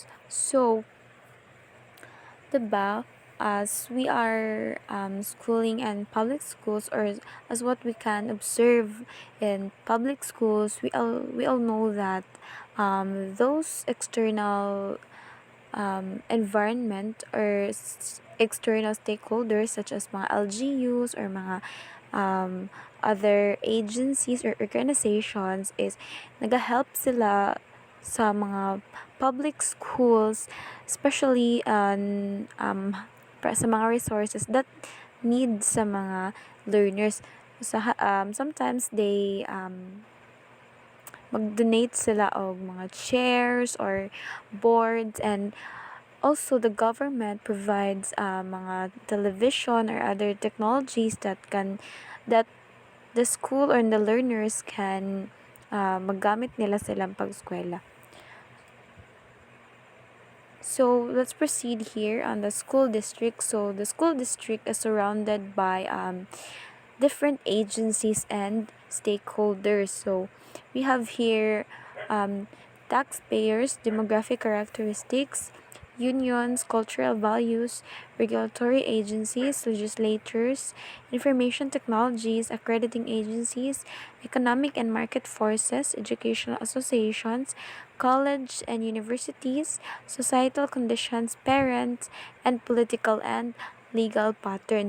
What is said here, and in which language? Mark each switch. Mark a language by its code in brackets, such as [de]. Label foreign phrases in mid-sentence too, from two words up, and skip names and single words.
[en] So, diba, as we are schooling in public schools, or as what we can observe in public schools, we all know that those external environment or external stakeholders such as mga LGUs or mga other agencies or organizations is [ceb] nag-help sila sa mga [en] public schools, especially [ceb] sa mga [en] resources that need [ceb] sa mga [en] learners. Sometimes they [ceb] mag-donate sila og mga [en] chairs or boards, and also the government provides mga television or other technologies that the school or the learners can [ceb] maggamit nila silang pag-eskwela. [en] So let's proceed here on the school district. So the school district is surrounded by different agencies and stakeholders. So we have here taxpayers, demographic characteristics, unions, cultural values, regulatory agencies, legislators, information technologies, accrediting agencies, economic and market forces, educational associations, college and universities, societal conditions, parents, and political and legal patterns.